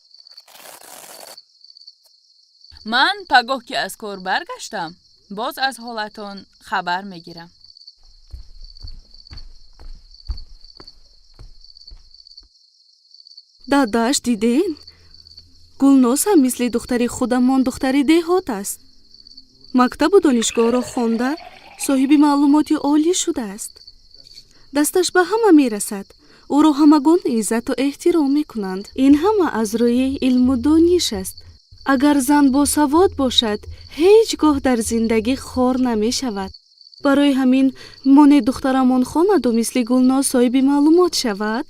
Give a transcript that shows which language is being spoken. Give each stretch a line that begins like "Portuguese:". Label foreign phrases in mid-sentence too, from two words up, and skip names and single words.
Tajik: ман пагоҳ ки аз кор баргаштам, боз аз ҳолатон хабар мегирам. дадаш, диден? гулноз ҳам мисли духтари худамон духтари деҳот аст. мактабу донишгоҳро хонда,
Persian: صاحب معلومات عالی شده است. دستش به همه می رسد. او را همگان عزت و احترام می کنند. این همه از روی علم و دانش است. اگر زن با سواد باشد، هیچگاه در زندگی خار نمی شود. برای همین من دخترمان خواند و مثل گلناز صاحب معلومات شود.